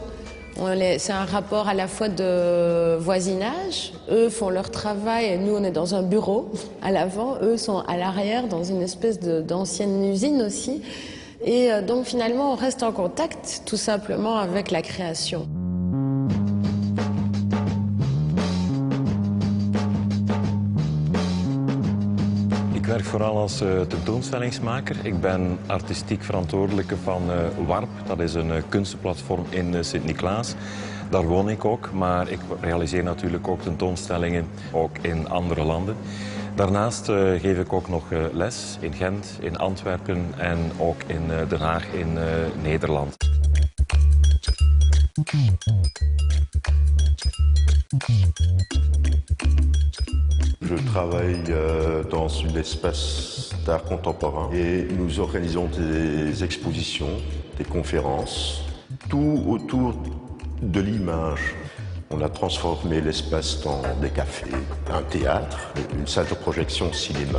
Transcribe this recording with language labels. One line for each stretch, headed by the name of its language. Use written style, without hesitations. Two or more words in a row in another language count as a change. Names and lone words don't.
French: C'est un rapport à la fois de voisinage. Eux font leur travail et nous, on est dans un bureau à l'avant. Eux sont à l'arrière dans une espèce d'ancienne usine aussi. Et donc finalement, on reste en contact tout simplement avec la création.
Dutch: Ik werk vooral als tentoonstellingsmaker. Ik ben artistiek verantwoordelijke van WARP. Dat is een kunstenplatform in Sint-Niklaas. Daar woon ik ook, maar ik realiseer natuurlijk ook tentoonstellingen ook in andere landen. Daarnaast geef ik ook nog les in Gent, in Antwerpen en ook in Den Haag in Nederland.
French: Je travaille dans un espace d'art contemporain et nous organisons des expositions, des conférences, tout autour de l'image. On a transformé l'espace dans des cafés, un théâtre, une salle de projection cinéma.